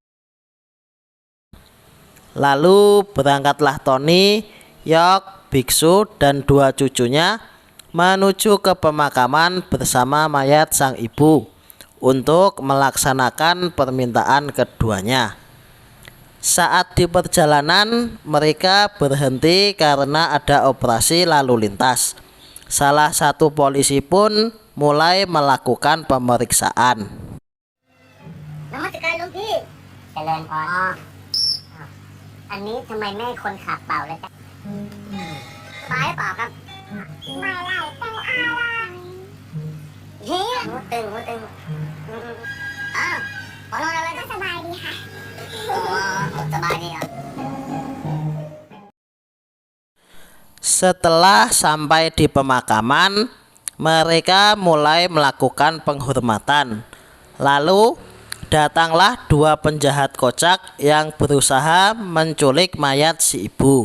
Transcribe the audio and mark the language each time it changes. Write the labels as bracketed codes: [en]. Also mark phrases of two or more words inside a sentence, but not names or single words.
[id] Lalu berangkatlah Tony, Yok, biksu, dan 2 cucunya menuju ke pemakaman bersama mayat sang ibu untuk melaksanakan permintaan keduanya. Saat di perjalanan, mereka berhenti karena ada operasi lalu lintas. Salah satu polisi pun mulai melakukan pemeriksaan. [th] นมัสการหลวงพี่เจริญพรอันนี้ทำไมไม่ให้คนขับเป่าเลยจ๊ะสบายหรือเปล่าครับไม่ไล่เป็นอะไรเฮียหูตึงอ้าวขอนอนอะไรก็สบายดีค่ะสบายดีครับ [id] Setelah sampai di pemakaman, mereka mulai melakukan penghormatan. Lalu datanglah 2 penjahat kocak yang berusaha menculik mayat si ibu.